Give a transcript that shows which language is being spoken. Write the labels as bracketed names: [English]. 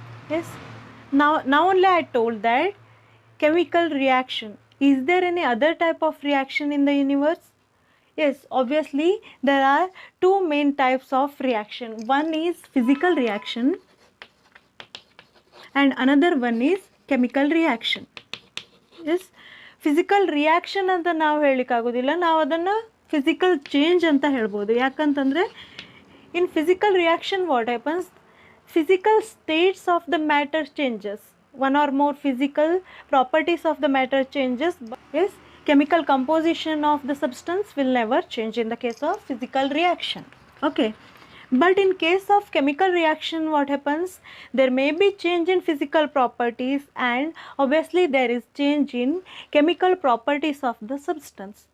[English] Yes, now only I told that chemical reaction. Is there any other type of reaction in the universe? Yes, obviously there are two main types of reaction. One is physical reaction and another one is chemical reaction. [Kannada] S physical reaction ಅಂತ ನಾವು ಹೇಳಲಿಕ್ಕಾಗೋದಿಲ್ಲ, ನಾವು ಅದನ್ನು physical change ಅಂತ ಹೇಳ್ಬೋದು. ಯಾಕಂತಂದರೆ [English] In physical reaction what happens, physical states of the matter changes, one or more physical properties of the matter changes. Yes, chemical composition of the substance will never change in the case of physical reaction. Okay. But in case of chemical reaction, what happens? There may be change in physical properties and obviously there is change in chemical properties of the substance.